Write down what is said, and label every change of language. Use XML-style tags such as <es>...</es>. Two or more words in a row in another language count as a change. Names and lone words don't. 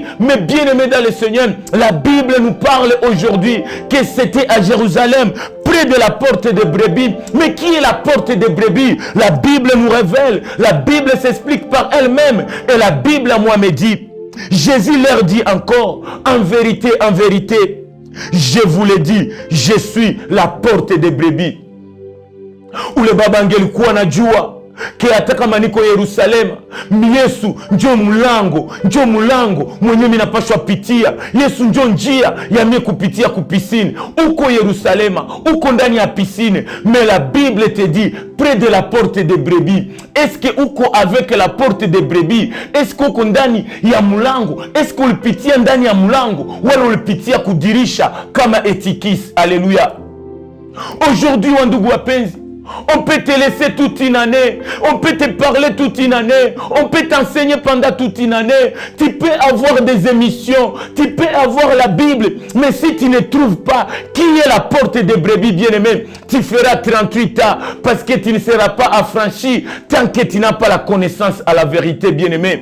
<fr>Mais bien aimé dans le Seigneur, la Bible nous parle aujourd'hui que c'était à Jérusalem, près de la porte de brebis. Mais qui est la porte de brebis? La Bible nous révèle, la Bible s'explique par elle-même. Et la Bible à moi me dit, Jésus leur dit encore, en vérité, je vous le dis, je suis la porte des brebis.</fr> <sw>Ule baba angelikuwa anajua ke hata kama niko Yerusalema, Yesu njo mlango mwenye mimi napashwa pitia. Yesu njo njia ya mimi kupitia kupisine. Uko Yerusalema, uko ndani ya piscine,</sw> <fr>mais la Bible te dit près de la porte des brebis. Est-ce que uko avec la porte des brebis? Est-ce que</fr> <sw>uko ndani ya mlango?</sw> <fr>Est-ce que</fr> <sw>ulipitia ndani ya mlango wala ulipitia kudirisha kama etikis?</sw> <fr>Alléluia. Aujourd'hui,</fr> <sw>wandugu wapenzi,</sw> <fr>On peut te laisser toute une année. On peut te parler toute une année. On peut t'enseigner pendant toute une année. Tu peux avoir des émissions. Tu peux avoir la Bible. Mais si tu ne trouves pas qui est la porte des brebis bien-aimés, tu feras 38 ans parce que tu ne seras pas affranchi tant que tu n'as pas la connaissance à la vérité, bien-aimé.</fr>